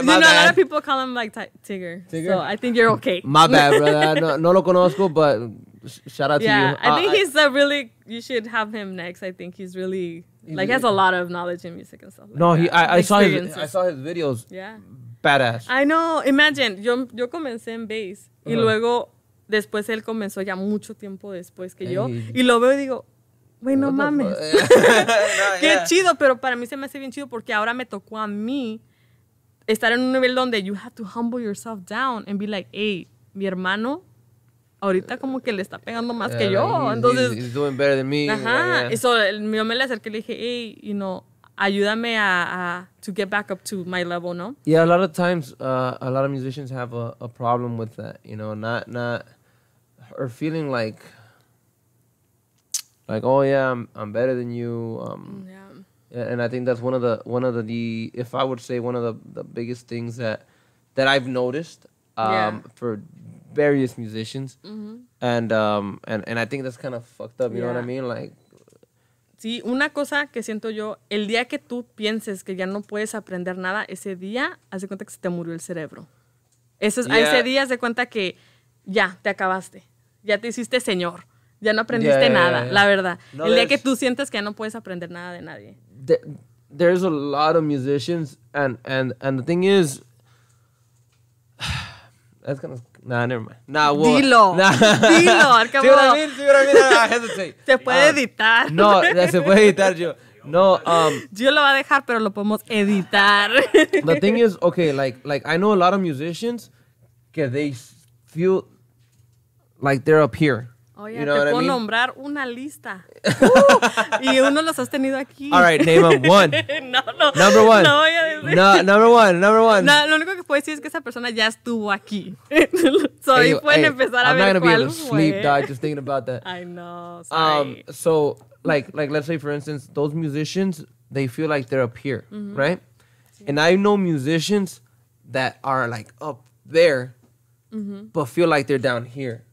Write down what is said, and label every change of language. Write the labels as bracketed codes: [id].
[en] You know, a lot of people call him like Tigger. So I think you're okay. My bad, brother. [es] No lo conozco, [en] but shout out to you. Yeah, I think he's you should have him next. I think he's really, he has a lot of knowledge in music and stuff like that. I saw his videos. Yeah. Badass. I know. [es] Imagine, yo comencé en bass y luego después él comenzó ya mucho tiempo después que yo. Y lo veo y digo, güey, no mames. Qué chido, pero para mí se me hace bien chido porque ahora me tocó a mí estar en un nivel donde [en] you have to humble yourself down and be like, hey, [es] mi hermano ahorita como que le está pegando más que yo. Entonces, [en] he's doing better than me. [es] Ajá. Y so, yo me le acerqué y le dije, hey, ayúdame [en] to get back up to my level, [es] ¿no? [en] Yeah, a lot of times, a lot of musicians have a problem with that, not or feeling like, oh yeah, I'm better than you. And I think that's one of the if I would say one of the biggest things that I've noticed for various musicians, and I think that's kind of fucked up. You know what I mean? Like, [es] sí, una cosa que siento yo, el día que tú pienses que ya no puedes aprender nada, ese día, haz de cuenta que se te murió el cerebro. Ese día haz de cuenta que ya te acabaste, ya te hiciste señor. Ya no aprendiste nada, la verdad. No, el día que tú sientes que ya no puedes aprender nada de nadie. [en] There's a lot of musicians, and the thing is, that's gonna... Nah, never mind. Nah, well, [es] dilo, al cabo. [en] See what I mean? I hesitate. [es] Se puede editar. No, se puede editar, yo. No, yo lo va a dejar, pero lo podemos editar. [en] The thing is, okay, like I know a lot of musicians [es] que [en] they feel like they're up here. Oh, yeah, you know [es] te puedo nombrar una lista. Y uno los has tenido aquí. [en] All right, name them one. No. Number one. [es] No voy a decir. [en] No, number one. [es] No, lo único que puedo decir es que esa persona ya estuvo aquí. So ahí pueden empezar a ver [en] I'm not gonna be able to sleep, dog, just thinking about that. I know, sorry. So, like let's say, for instance, those musicians, they feel like they're up here, right? Sí. And I know musicians that are like up there, but feel like they're down here.